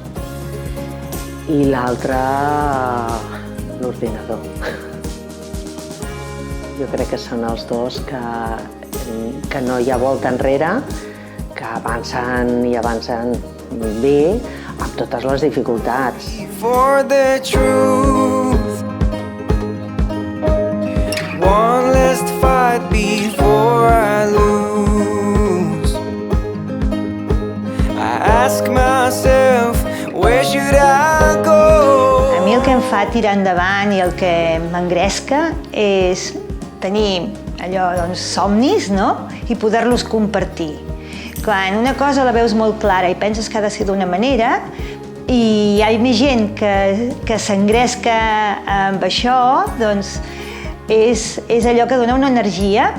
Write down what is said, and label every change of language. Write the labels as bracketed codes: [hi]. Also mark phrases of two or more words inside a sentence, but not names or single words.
[ca] I l'altre, l'ordinador. Jo crec que són els dos que no hi ha volta enrere, que avancen i avancen bé amb totes les dificultats. [en] For the truth, one last fight before I lose. I ask myself, where should I go? [ca] A mi el que em fa tirar endavant i el que m'engresca és tenir allò, doncs, somnis, no? I poder-los compartir. Quan una cosa la veus molt clara i penses que ha de ser d'una manera i hi ha més gent que s'engresca amb això, doncs és allò que dona una energia.